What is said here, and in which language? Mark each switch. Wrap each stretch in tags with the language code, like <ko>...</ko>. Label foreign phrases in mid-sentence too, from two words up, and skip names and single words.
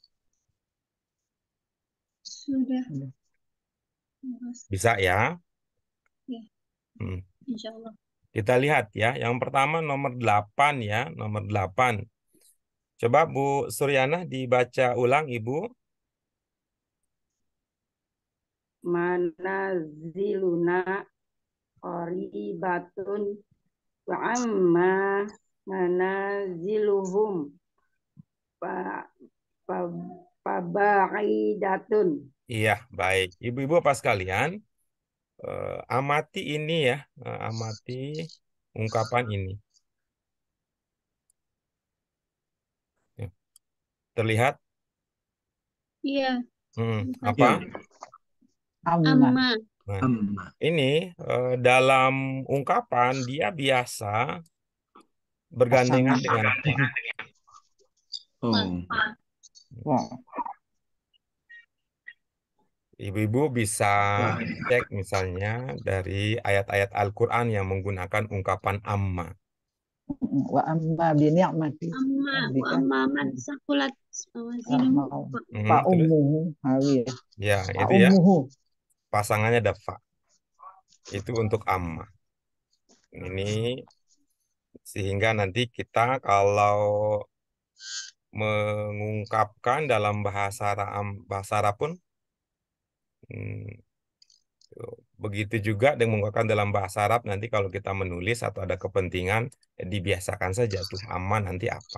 <id>Sudah. Bisa ya? Ya.</id> <ar>إن شاء الله.</ar> <id>Kita lihat ya, yang pertama nomor 8 ya, nomor 8. Coba Bu Suryana dibaca ulang Ibu.</id> <ar>منازلنا قريبة وأما منازلهم فبعيدة.</ar> <id>Iya, baik. Ibu-ibu apa sekalian, amati ini ya, amati ungkapan ini. Terlihat? Iya. Apa? Amma. Nah, ini dalam ungkapan dia biasa bergandengan dengan Ibu-ibu bisa cek misalnya dari ayat-ayat Al-Quran yang menggunakan ungkapan amma.</id> <ar>وأما بنعمة أما وأما من ثقلت موازينه فأمه هاوية.</ar> <id>Ya, itu ya. Pasangannya ada fa. Itu untuk amma. Ini sehingga nanti kita kalau mengungkapkan dalam bahasa Arab pun begitu juga dengan menggunakan dalam bahasa Arab nanti kalau kita menulis atau ada kepentingan dibiasakan saja tuh amma nanti apa.</id>